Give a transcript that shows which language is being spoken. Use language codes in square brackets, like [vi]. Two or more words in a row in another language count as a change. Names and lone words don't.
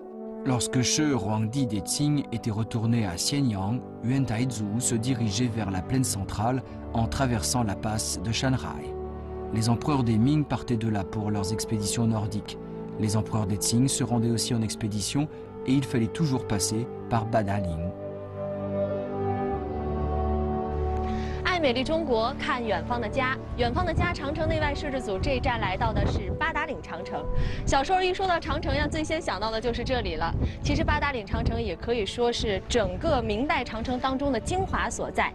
[fr] Lorsque Shi Huangdi des Qing était retourné à Xianyang, Yuan Taizu se dirigeait vers la plaine centrale en traversant la passe de Shanghai. Les empereurs des Ming partaient de là pour leurs expéditions nordiques. Les empereurs des Qing se rendaient aussi en expédition et il fallait toujours passer par Badaling. [zh] 爱美丽中国，看远方的家。远方的家，长城内外摄制组这一站来到的是八达岭长城。小时候一说到长城呀，最先想到的就是这里了。其实八达岭长城也可以说是整个明代长城当中的精华所在。